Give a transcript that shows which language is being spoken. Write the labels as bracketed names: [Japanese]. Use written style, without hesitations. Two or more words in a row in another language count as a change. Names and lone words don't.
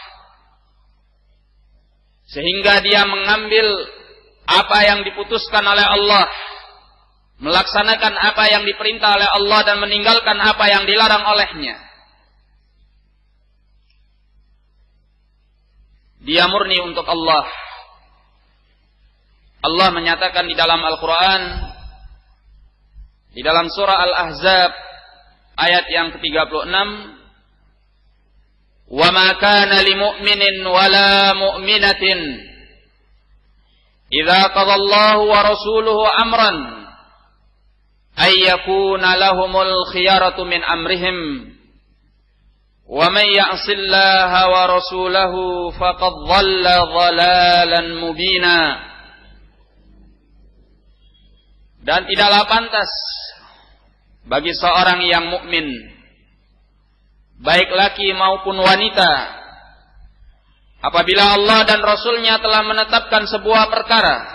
[Indonesian] sehingga dia mengambil apa yang diputuskan oleh Allah, melaksanakan apa yang diperintah oleh Allah dan meninggalkan apa yang dilarang olehnya. Dia murni untuk Allah. Allah menyatakan di dalam Al-Quran, di dalam surah Al-Ahzab ayat yang ke-36, [Arabic] وما كان لمؤمن ولا مؤمنة إذا قضى الله ورسوله أمرا أن يكون لهم الخيرة من أمرهم ومن يعص الله ورسوله فقد ضل ضلالا مبينا. [Indonesian] Dan tidaklah pantas bagi seorang yang mukmin, baik laki maupun wanita, apabila Allah dan Rasulnya telah menetapkan sebuah perkara,